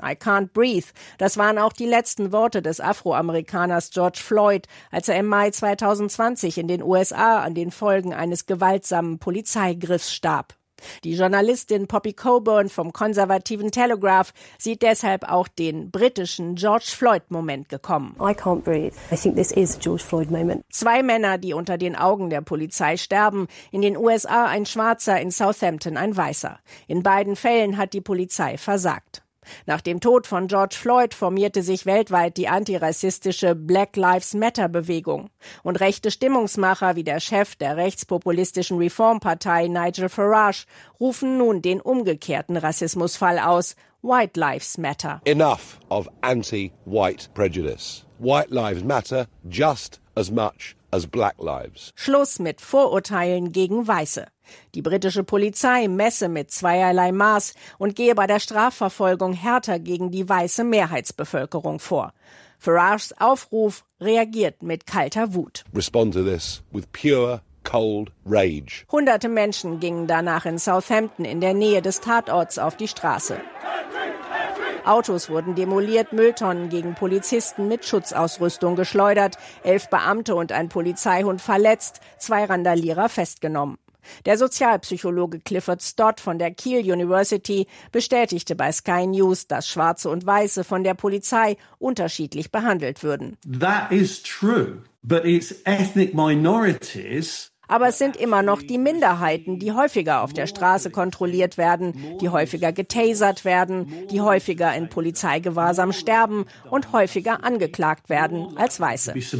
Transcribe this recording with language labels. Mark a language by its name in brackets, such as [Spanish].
[English] I can't breathe«, [German] das waren auch die letzten Worte des Afroamerikaners George Floyd, als er im Mai 2020 in den USA an den Folgen eines gewaltsamen Polizeigriffs starb. Die Journalistin Poppy Coburn vom konservativen Telegraph sieht deshalb auch den britischen George Floyd-Moment gekommen. [English] I can't breathe. I think this is a George Floyd-Moment. [German] Zwei Männer, die unter den Augen der Polizei sterben. In den USA ein Schwarzer, in Southampton ein Weißer. In beiden Fällen hat die Polizei versagt. Nach dem Tod von George Floyd formierte sich weltweit die antirassistische Black Lives Matter-Bewegung. Und rechte Stimmungsmacher wie der Chef der rechtspopulistischen Reformpartei Nigel Farage rufen nun den umgekehrten Rassismusfall aus: White Lives Matter. [English] Enough of anti-white prejudice. White Lives Matter just as much as black lives. [German] Schluss mit Vorurteilen gegen Weiße. Die britische Polizei messe mit zweierlei Maß und gehe bei der Strafverfolgung härter gegen die weiße Mehrheitsbevölkerung vor. Farages Aufruf reagiert mit kalter Wut. [English] Respond to this with pure cold rage. [German] Hunderte Menschen gingen danach in Southampton in der Nähe des Tatorts auf die Straße. Autos wurden demoliert, Mülltonnen gegen Polizisten mit Schutzausrüstung geschleudert, 11 Beamte und ein Polizeihund verletzt, 2 Randalierer festgenommen. Der Sozialpsychologe Clifford Stott von der Keele University bestätigte bei Sky News, dass Schwarze und Weiße von der Polizei unterschiedlich behandelt würden. [English] That is true, but it's ethnic minorities. [German] Aber es sind immer noch die Minderheiten, die häufiger auf der Straße kontrolliert werden, die häufiger getasert werden, die häufiger in Polizeigewahrsam sterben und häufiger angeklagt werden als Weiße.